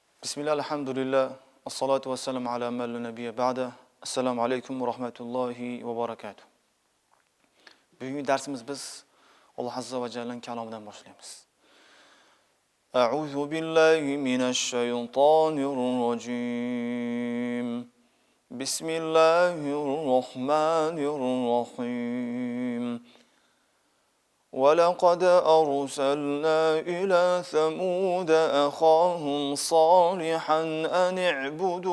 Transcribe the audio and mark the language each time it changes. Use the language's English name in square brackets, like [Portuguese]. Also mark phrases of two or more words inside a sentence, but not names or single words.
[Arabic] بسم الله، الحمد لله، الصلاة والسلام على من لا نبي بعده. السلام عليكم ورحمة الله وبركاته. [Uzbek] Bugungi darsimiz biz Alloh [Arabic] عز وجل [Uzbek] kalomidan boshlaymiz. [Arabic] أعوذ بالله من الشيطان الرجيم. بسم الله الرحمن الرحيم. ولقد أرسلنا إلى ثمود أخاهم صالحا أن اعبدوا